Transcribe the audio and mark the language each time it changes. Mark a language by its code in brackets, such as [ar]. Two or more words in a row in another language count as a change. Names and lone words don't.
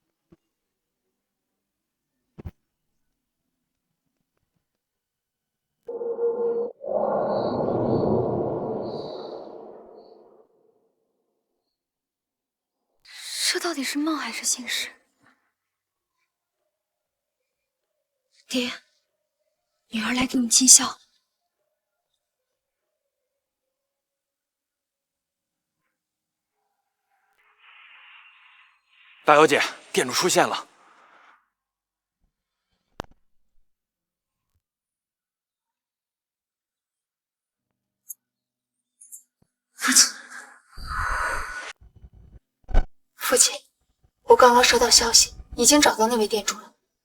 [zh] 這到底是夢還是現實？爹，女兒來給你盡孝。大小姐，店主出现了。父亲，我刚刚收到消息，已经找到那位店主了。